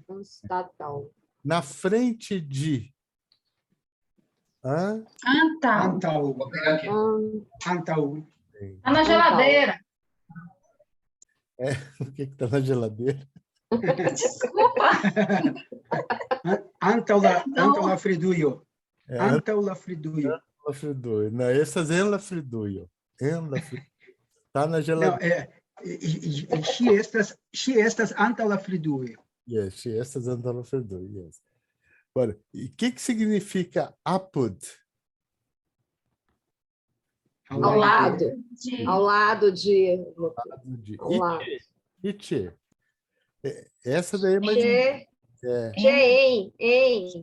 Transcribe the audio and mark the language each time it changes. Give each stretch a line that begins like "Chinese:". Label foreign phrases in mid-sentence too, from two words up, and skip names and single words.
Portuguese: Anstatal. Na frente de. Hã? Antal. Antal. Vou pegar aqui. Antal. Tá na geladeira. O que está na geladeira? Desculpa.
Esperanto: Antal la fridujo.
Portuguese: É,
Esperanto: Antal la fridujo. la fridujo. Não, essas en la fridujo. En la fridujo.
Portuguese: Está na Não, geladeira.
Esperanto: ŝi estas antaŭ la fridujo. Yes, essas en la fridujo. Yes.
Portuguese: Olha, e o que significa apud? Ao lado. De- Ao lado de. De Ao lado. Itche. Essa daí é mais Che, é, che, em.